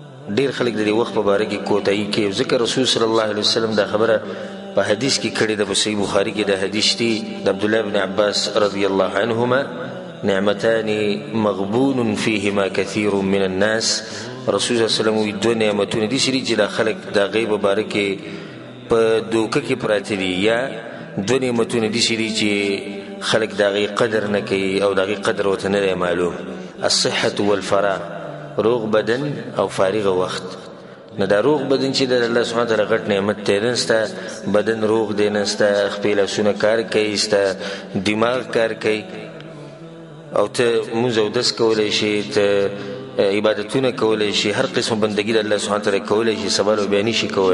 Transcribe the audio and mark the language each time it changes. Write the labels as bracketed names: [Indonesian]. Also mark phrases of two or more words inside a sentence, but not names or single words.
[Pashto] ډیر خلک د وخت په باره کې کوتاهي کوي ځکه رسول [Arabic] صلی الله علیه وسلم [Pashto] دا خبره په حدیث کې کړې ده. په صحیح بخاري کې دا حدیث دی د عبد الله بن عباس [Arabic] رضی الله عنهما نعمتان مغبون فيهما كثير من الناس. [Pashto] رسول [Arabic] صلی الله علیه وسلم [Pashto] دوه نعمتونه دي چې د خلک د غیب باره کې په دوکه کې پراته دي، یا دوه نعمتونه دي چې خلک د غي قدر نه کوي او د غي قدر ورته نه معلوم. [Arabic] الصحة والفراغ، [Pashto] روغ بدن او فارغ وخت. نه دا روغ بدن چې د الله [Arabic] سبحانه وتعالی [Pashto] غټ نعمت دی، نسته بدن روغ دی، نسته خپل لاسونه کار کوي، سته دماغ کار کوي او ته مونږ او داس کولای شي، ته عبادتونه کولای شي، هر قسم بندګي د الله [Arabic] سبحانه وتعالی [Pashto] کولای شي، سوال او بیان شي کول.